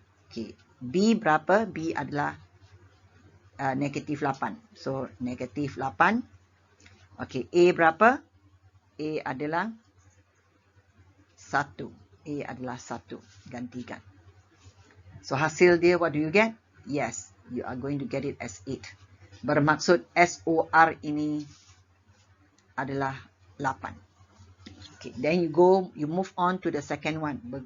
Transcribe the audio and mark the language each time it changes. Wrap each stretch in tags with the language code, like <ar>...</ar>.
<ms>Okay. B berapa? B adalah negatif 8. So, negatif 8. Okay. A berapa? A adalah 1. A adalah 1. Gantikan. So, hasil dia,</ms> <en>what do you get? Yes, you are going to get it as 8.</en> <ms>Bermaksud SOR ini adalah 8.</ms> <en>Okay, then you move on to the second one.</en>